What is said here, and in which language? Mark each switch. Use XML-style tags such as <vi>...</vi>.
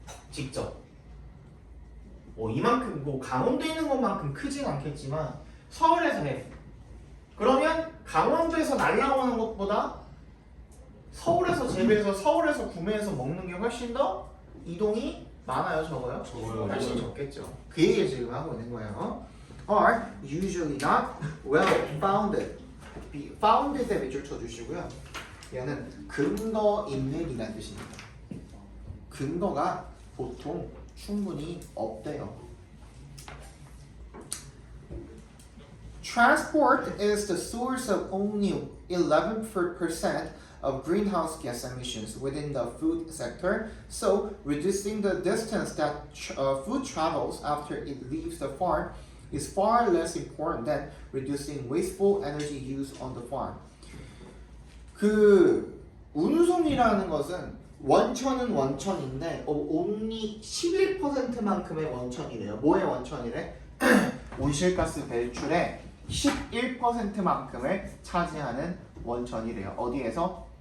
<ko>직접. 뭐 이만큼 뭐 강원도에 있는 것만큼 크진 않겠지만 서울에서 해. 그러면 강원도에서 날라오는 것보다 서울에서 재배해서 서울에서 구매해서 먹는 게 훨씬 더 이동이 많아요, 적어요? 적어요. 훨씬 적겠죠. 그 얘기를 지금 하고 있는 거예요.</ko> <en>Are usually not well founded.</en> <ko>founded에 밑줄 쳐주시고요. 얘는 근거 있는 이란 뜻입니다. 근거가 보통 충분히 없대요.</ko> <en>Transport is the source of only 11% of greenhouse gas emissions within the food sector, so reducing the distance that food travels after it leaves the farm is far less important than reducing wasteful energy use on the farm.</en> <ko>그 운송이라는 것은 원천은 원천인데 only 11%만큼의 원천이래요. 뭐의 원천이래? 온실가스 배출의 11%만큼을 차지하는 원천이래요. 어디에서?</ko>